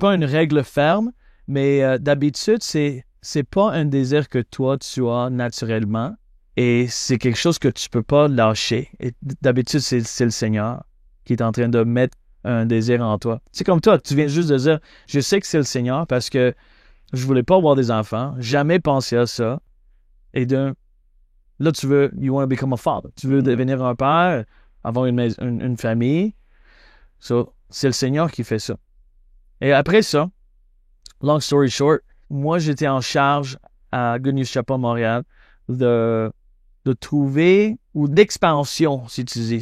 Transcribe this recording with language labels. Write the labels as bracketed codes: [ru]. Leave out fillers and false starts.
[fr] pas une règle ferme, mais d'habitude, c'est pas un désir que toi, tu as naturellement et c'est quelque chose que tu peux pas lâcher. Et d'habitude, c'est le Seigneur qui est en train de mettre un désir en toi. C'est comme toi, tu viens juste de dire, je sais que c'est le Seigneur parce que je voulais pas avoir des enfants, jamais penser à ça. Et là, tu veux, [en] you want to become a father. [fr] Tu veux devenir un père, avoir une famille. So, c'est le Seigneur qui fait ça. Et après ça, [en] long story short, [fr] moi, j'étais en charge à Good News Chapel Montréal de trouver, ou d'expansion, si tu dis.